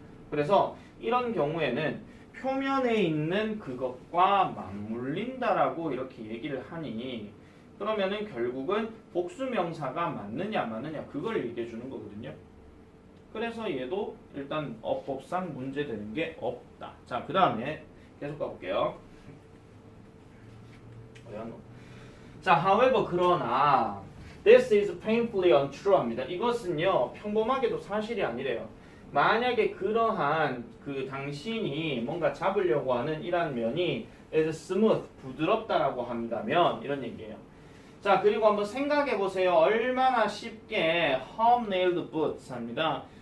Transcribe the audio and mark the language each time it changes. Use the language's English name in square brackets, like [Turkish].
[Korean] 그래서 이런 경우에는 표면에 있는 그것과 맞물린다라고 이렇게 얘기를 하니, 그러면은 결국은 복수명사가 맞느냐 마느냐 그걸 얘기해 주는 거거든요. 그래서 얘도 일단 어법상 문제되는 게 없다. 자, 그 다음에 계속 가볼게요. [English] 자, however [Korean] 그러나 [English] this is painfully untrue 합니다. [Korean] 이것은요 평범하게도 사실이 아니래요. 만약에 그러한 그 당신이 뭔가 잡으려고 하는 이러한 면이 [English] is smooth, [Korean] 부드럽다라고 한다면 이런 얘기예요. 자, 그리고 한번 생각해 보세요. 얼마나 쉽게 hobnailed boots 합니다.